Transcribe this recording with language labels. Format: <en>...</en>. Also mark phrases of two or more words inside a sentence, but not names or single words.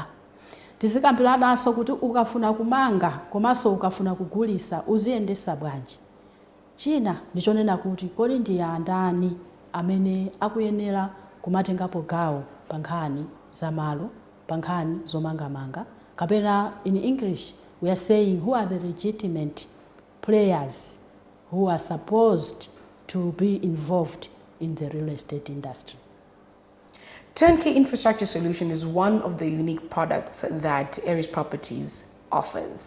<ny>Tizikambiranaso kuti ukafuna kumanga komanso ukafuna kugulisa uziyendesa bwanji. China ndichonena kuti kodi ndi andani amene akuyenera kumatengapo gawo pa nkhani za malo, pa nkhani zomangamanga.</ny> <en>Kapena in English we are saying who are the legitimate players who are supposed to be involved in the real estate industry. Turnkey infrastructure solution is one of the unique products that Eris Properties offers.</en>